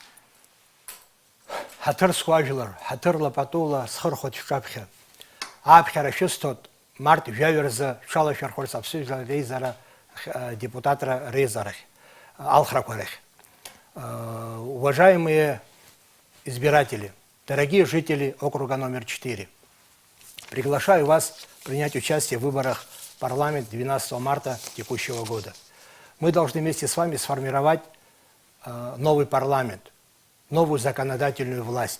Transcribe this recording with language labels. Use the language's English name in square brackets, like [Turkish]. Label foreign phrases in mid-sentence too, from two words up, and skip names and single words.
[Abkhazian] Ҳаҭырсқәа ажәлар, ҳаҭырла патула схырхәоит шәҿаԥхьа. Аԥхьара шәысҭоит март жәаҩа-рзы шәалашәархәырц Аԥсны Жәлар Реизара депутатра реизарахь, алхрақәа рахь. [Russian] Уважаемые избиратели, дорогие жители округа номер 4, приглашаю вас принять участие в выборах в парламент 12 марта текущего года. Мы должны вместе с вами сформировать новый парламент, новую законодательную власть.